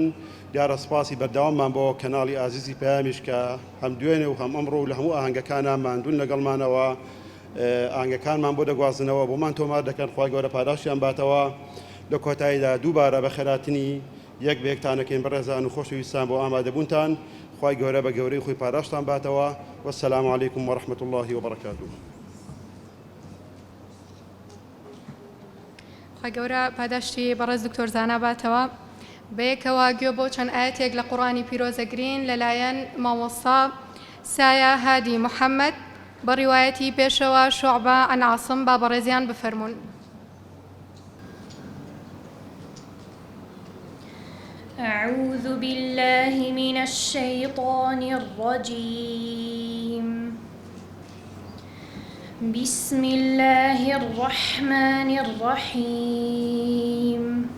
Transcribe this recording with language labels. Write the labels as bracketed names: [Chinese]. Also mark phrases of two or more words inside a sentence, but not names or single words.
[Central Kurdish] دیارە سپاسی بەردەواممان بۆ کەناڵی ئازیزی پەیامیش کە هەم دوێنێ و هەم ئەمڕۆ لە هەموو ئاهەنگەکانان ماندوون لەگەڵمانەوە، ئاهەنگەکانمان بۆ دەگوازنەوە بۆمان تۆمار دەکەن. خوای گەورە پاداشیان باتەوە. لە کۆتاییدا دووبارە بە خێراتنی یەک بەیەکتانەکەین بەڕێزان و خۆشەویستان بۆ ئامادەبوونتان. خوای گەورە بە گەورەی خۆی پاداشتان باتەوە. [Arabic] والسلام علیکم ورحمة الله وبركاته. [Central Kurdish] گەورە پاداشتی بەڕێز دکتۆر زانا باتەوە بەیەکەوە گوێ بۆ چەند ئاەتێک لە قوڕانی پیرۆزەگرین لەلایەن مامۆستا سایە هادی محەممەد بە ڕیوایەتی پێشەوە شوعبە عن عاصم با بەڕێزیان بفەرمونون. [Arabic] أعوذ بالله من الشيطان الرجيم. بسم الله الرحمن الرحيم.